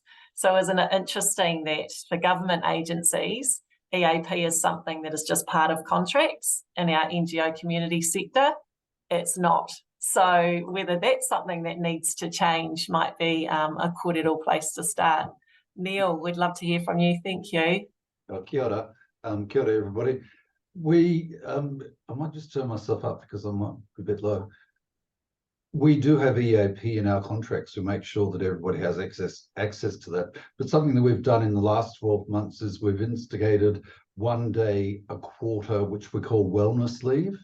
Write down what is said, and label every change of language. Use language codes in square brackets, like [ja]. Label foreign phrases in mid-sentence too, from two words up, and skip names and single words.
[en] So isn't it interesting that for government agencies, EAP is something that is just part of contracts. In our NGO community sector, it's not. So whether that's something that needs to change might be a kōrero place to start. Neil, we'd love to hear from you. Thank you. [mi] Kia ora. Kia ora, [en] everybody. I might just turn myself up because I'm a bit low. We do have EAP in our contracts to make sure that everybody has access to that. But something that we've done in the last 12 months is we've instigated 1 day a quarter, which we call wellness leave.